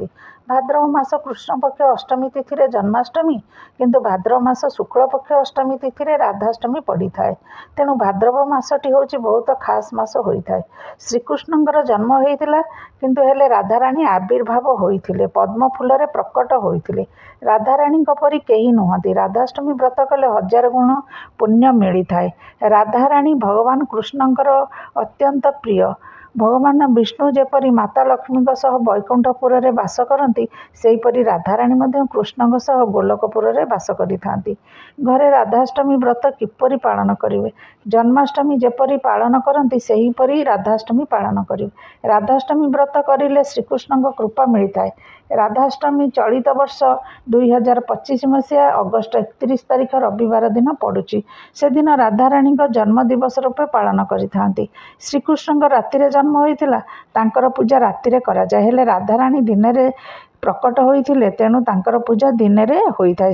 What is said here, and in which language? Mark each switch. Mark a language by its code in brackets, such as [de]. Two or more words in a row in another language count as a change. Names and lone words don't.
[or] ଭାଦ୍ରବ ମାସ କୃଷ୍ଣ ପକ୍ଷ ଅଷ୍ଟମୀ ତିଥି ରେ ଜନ୍ମାଷ୍ଟମୀ କିନ୍ତୁ ଭାଦ୍ରବ ମାସ ଶୁକ୍ଳ ପକ୍ଷ ଅଷ୍ଟମୀ ତିଥି ରେ ରାଧାଷ୍ଟମୀ ପଡ଼ି ଥାଏ। ତେଣୁ ଭାଦ୍ରବ ମାସଟି ହେଉଛି ବହୁତ ଖାସ ମାସ ହୋଇଥାଏ। ଶ୍ରୀକୃଷ୍ଣଙ୍କର ଜନ୍ମ ହୋଇଥିଲା କିନ୍ତୁ ହେଲେ ରାଧାରାଣୀ ଆବିର୍ଭାବ ହୋଇଥିଲେ ପଦ୍ମ ଫୁଲ ରେ ପ୍ରକଟ ହୋଇଥିଲେ। ରାଧାରାଣୀ ପରି କେହି ନୁହନ୍ତି। ରାଧାଷ୍ଟମୀ ବ୍ରତ କଲେ 1000 ଗୁଣ ପୁଣ୍ୟ ମିଳିଥାଏ। ରାଧାରାଣୀ ଭଗବାନ କୃଷ୍ଣଙ୍କର ଅତ୍ୟନ୍ତ ପ୍ରିୟ। ଭଗବାନ ବିଷ୍ଣୁ ଯେପରି ମାତା ଲକ୍ଷ୍ମୀ ସହ ବୈକୁଣ୍ଠପୁର ରେ ବାସ କରନ୍ତି ସେହିପରି ରାଧାରାଣୀ ମଧ୍ୟ କୃଷ୍ଣ ସହ ଗୋଲୋକପୁର ରେ ବାସ କରିଥାନ୍ତି। ଘରେ ରାଧାଷ୍ଟମୀ ବ୍ରତ କିପରି ପାଳନ କରିବେ। ଜନ୍ମାଷ୍ଟମୀ ଯେପରି ପାଳନ କରନ୍ତି ସେହିପରି ରାଧାଷ୍ଟମୀ ପାଳନ କରିବେ। ରାଧାଷ୍ଟମୀ ବ୍ରତ କରିଲେ ଶ୍ରୀକୃଷ୍ଣ କୃପା ମିଳିଥାଏ। ରାଧାଷ୍ଟମୀ ଚଳିତ ବର୍ଷ 2025 ମସିହା ଅଗଷ୍ଟ 31 ତାରିଖ ରବିବାର ଦିନ ପଡ଼ୁଛି। ସେ ଦିନ ରାଧାରାଣୀ ଜନ୍ମ ଦିବସ ରୂପେ ପାଳନ କରିଥାନ୍ତି। ଶ୍ରୀକୃଷ୍ଣ ରାତି ଜନ୍ମ ହୋଇଥିଲା ତାଙ୍କର ପୂଜା ରାତି ରେ କରା ଯାଏ। ହେଲେ ରାଧାରାଣୀ ଦିନ ରେ ପ୍ରକଟ ହୋଇଥିଲେ ତେଣୁ ତାଙ୍କର ପୂଜା ଦିନ ରେ ହୋଇଥାଏ।